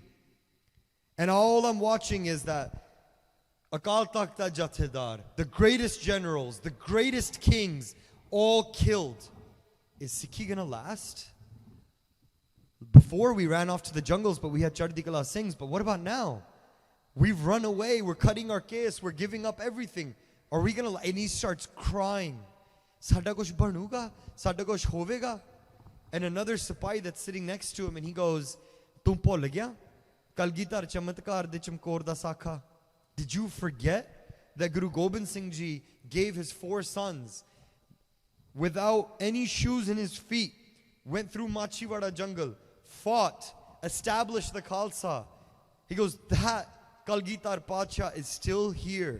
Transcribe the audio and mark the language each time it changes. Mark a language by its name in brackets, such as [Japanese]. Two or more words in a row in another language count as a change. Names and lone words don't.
[English] And all I'm watching is that Akal Takhta Jathedar, the greatest generals, the greatest kings, all killed. Is Sikhi gonna last? Before we ran off to the jungles, but we had Chardi Kala Singhs. But what about now? We've run away, we're cutting our case, we're giving up everything. Are we gonna, and he starts crying. [Punjabi] ਸਾਡਾ ਕੁਝ ਬਣੂਗਾ, ਸਾਡਾ ਕੁਝ ਹੋਵੇਗਾ. [English] And another Sipai that's sitting next to him, and he goes, [Hindi] तुम भूल गया? [Punjabi] ਕਲਗੀਧਰ ਚਮਤਕਾਰ ਦੇ ਚਮਕੌਰ ਦਾ ਸਾਕਾ. [English] Did you forget that Guru Gobind Singh Ji gave his 4 sons without any shoes in his feet, went through Machiwada jungle, fought, established the Khalsa. He goes, that Kalgitar Pacha is still here.